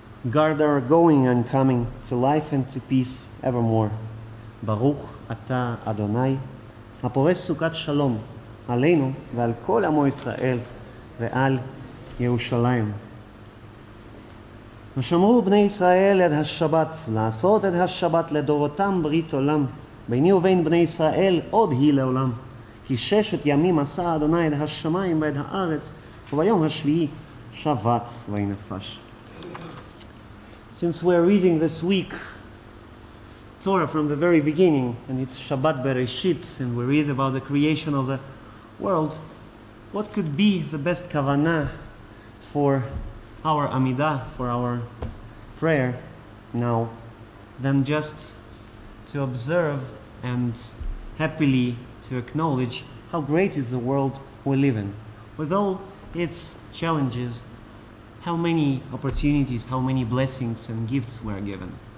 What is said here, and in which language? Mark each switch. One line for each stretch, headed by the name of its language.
English: guard our going and coming to life and to peace evermore.
Hebrew: Baruch Ata Adonai, הפורש סוכת שלום עלינו ועל כל עמו ישראל ועל ירושלים. ושמרו בני ישראל את השבת, לעשות את השבת לדורותם ברית עולם. ביני ובין בני ישראל עוד היא לעולם. כי 6 ימים עשה אדוני את השמיים ואת הארץ, וביום השביעי שבת וינפש.
English: Since we're reading this week Torah from the very beginning, and it's Shabbat Bereshit, and we read about the creation of the world, what could be the best kavanah for our Amidah, for our prayer now, than just to observe and happily to acknowledge how great is the world we live in, with all its challenges, how many opportunities, how many blessings and gifts were given.